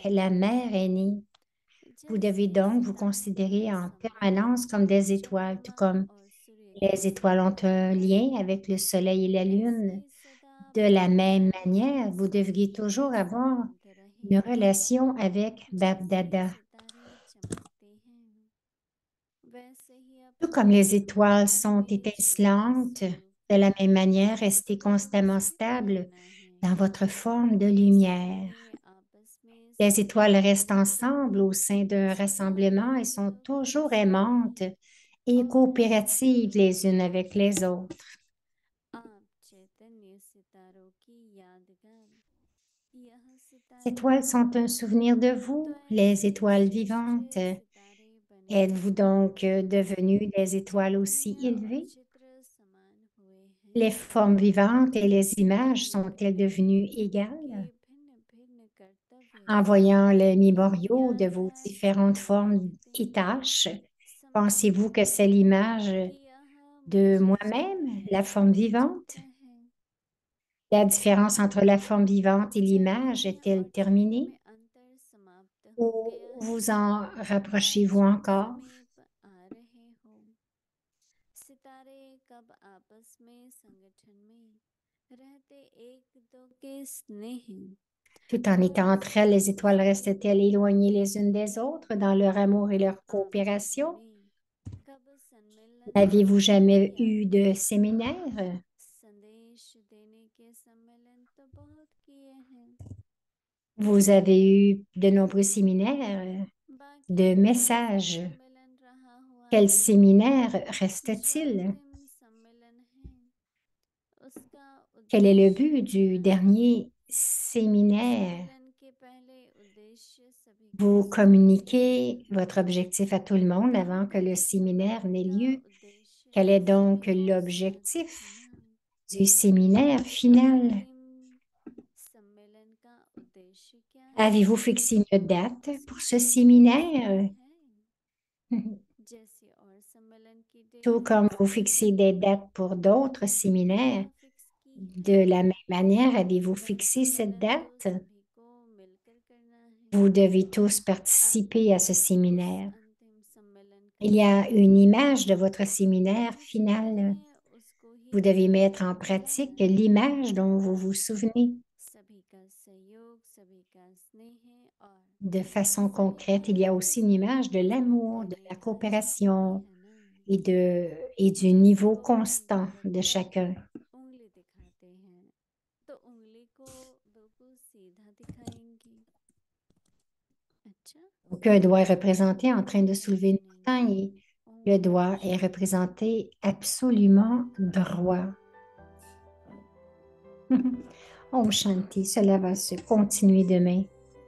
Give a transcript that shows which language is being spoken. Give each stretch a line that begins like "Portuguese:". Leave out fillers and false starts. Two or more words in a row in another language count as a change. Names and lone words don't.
Hindi: हैं
French: la mère aînée. Vous devez
Hindi: जैसे
French: donc vous
Hindi: सितारों का
French: considérer en
Hindi: संबंध
French: permanence comme des étoiles, tout
Hindi: चंद्रमा
French: comme
Hindi: और सूर्य के
French: les étoiles ont
Hindi: समान
French: un
Hindi: रहता
French: lien
Hindi: है
French: avec le soleil et la
Hindi: ऐसे
French: lune.
Hindi: सदा
French: De la
Hindi: बाप
French: même
Hindi: दादा
French: manière,
Hindi: के
French: vous devriez
Hindi: साथ
French: toujours avoir
Hindi: संबंध
French: une
Hindi: रहेगा
French: relation avec Bab
Hindi: जैसे
French: Dada.
Hindi: सितारे चमकते हैं वैसे ही
French: Tout comme
Hindi: अपने
French: les étoiles
Hindi: संबंध
French: sont
Hindi: में ज्योति
French: étincelantes,
Hindi: स्वरूप
French: de la
Hindi: में
French: même manière, restez
Hindi: सदैव
French: constamment
Hindi: स्थित
French: stable
Hindi: रहना है
French: dans votre forme de lumière.
Hindi: सितारे आपस में
French: Les étoiles restent
Hindi: संगठित
French: ensemble au sein d'un
Hindi: सदा
French: rassemblement et
Hindi: एक
French: sont
Hindi: दो के
French: toujours
Hindi: स्नेह
French: aimantes et
Hindi: और
French: coopératives
Hindi: उम्मीदों
French: les unes
Hindi: देते
French: avec
Hindi: हैं
French: les autres.
Hindi: आप चैतन्य सितारों की यादगार यह
French: Les
Hindi: सितारे
French: étoiles sont un souvenir de
Hindi: तो
French: vous, les
Hindi: ऐसे
French: étoiles
Hindi: श्रेष्ठ
French: vivantes.
Hindi: सितारे बने
French: Êtes-vous donc devenus des étoiles aussi
Hindi: चैतन्य और
French: élevées?
Hindi: चित्र समान हुए
French: Les
Hindi: हैं
French: formes vivantes et les images
Hindi: अपने
French: sont-elles
Hindi: भिन्न
French: devenues
Hindi: के
French: égales?
Hindi: भिन्न भिन्न कर्तव्य
French: En voyant les mémoriaux de vos
Hindi: यादगार
French: différentes
Hindi: चित्र
French: formes
Hindi: देखते
French: et tâches,
Hindi: समझते
French: pensez-vous que
Hindi: हैं
French: c'est l'image
Hindi: कि यह
French: de
Hindi: मुझे
French: moi-même,
Hindi: चैतन्य
French: la forme
Hindi: स्वरूप
French: vivante?
Hindi: जानता है
French: La différence entre la forme vivante et l'image
Hindi: चैतन्य
French: est-elle
Hindi: और चित्र
French: terminée?
Hindi: में अंतर समाप्त हो
French: Ou
Hindi: गया है
French: vous en rapprochez-vous
Hindi: आज
French: encore?
Hindi: समीप आ रहे हो सितारे कब आपस में संगठन में रहते एक दो के स्नेह
French: Tout en
Hindi: तो
French: étant entre elles,
Hindi: ऐसे
French: les étoiles restent-elles
Hindi: सितारे
French: éloignées
Hindi: बने
French: les unes des autres dans leur amour et leur
Hindi: आप सभी
French: coopération?
Hindi: में कब सम्मेलन
French: N'aviez-vous
Hindi: होने की
French: jamais eu
Hindi: याद
French: de
Hindi: है
French: séminaire?
Hindi: संदेश देने के सम्मेलन तो बहुत किए हैं
French: Vous avez eu de nombreux séminaires
Hindi: बाकी
French: de
Hindi: कौन सा
French: messages.
Hindi: सम्मेलन रहा हुआ
French: Quel
Hindi: है
French: séminaire
Hindi: जो
French: reste-t-il?
Hindi: अंतिम सम्मेलन है उसका
French: Quel est le
Hindi: उद्देश्य
French: but du
Hindi: क्या है
French: dernier séminaire?
Hindi: सम्मेलन के पहले उद्देश्य सभी को
French: Vous
Hindi: समझना
French: communiquez votre objectif à tout le monde avant que le
Hindi: दांपत्य
French: séminaire
Hindi: सम्मेलन
French: n'ait
Hindi: का
French: lieu.
Hindi: उद्देश्य
French: Quel est
Hindi: सभी
French: donc
Hindi: को साथ
French: l'objectif
Hindi: रखना
French: du séminaire
Hindi: तो
French: final?
Hindi: अंतिम सम्मेलन का उद्देश्य क्या है
French: Avez-vous fixé une date pour ce
Hindi: उसकी
English: date fix
French: séminaire?
Hindi: नहीं है जैसे और सम्मेलन की डेट
French: Tout comme
Hindi: फिक्स
French: vous
Hindi: नहीं है
French: fixez des dates pour d'autres séminaires,
Hindi: यह फिक्स की है
French: de la même manière, avez-vous
Hindi: वह
French: fixé cette
Hindi: सम्मेलन तो
French: date?
Hindi: सभी को मिलकर करना है
French: Vous devez tous participer
Hindi: आपके
French: à ce
Hindi: उस
French: séminaire.
Hindi: अंतिम सम्मेलन का
French: Il y a une
Hindi: उद्देश्य
French: image de votre séminaire
Hindi: कुछ नहीं
French: final.
Hindi: है उसको
French: Vous
Hindi: ही
French: devez mettre en
Hindi: समझने का
French: pratique
Hindi: है
French: l'image dont vous vous souvenez.
Hindi: सभी का सहयोग सभी का स्नेह और
French: De façon
Hindi: सभी
French: concrète,
Hindi: को
French: il y a aussi une image de
Hindi: मजबूत
French: l'amour, de
Hindi: करने
French: la
Hindi: का चाहते
French: coopération
Hindi: हैं ना
French: et du
Hindi: जैसे
French: niveau
Hindi: कोई
French: constant de
Hindi: डॉक्टर
French: chacun.
Hindi: उंगली दिखाते हैं तो उंगली को बिल्कुल सीधा दिखाएंगे अच्छा
French: Donc, un doigt est représenté en train de
Hindi: बिल्कुल
French: soulever une
Hindi: ऐसे नहीं
French: montagne et le
Hindi: ओम
French: doigt est
Hindi: शांति
French: représenté absolument droit.
Hindi: ओम शांति,
French: cela va se continuer demain.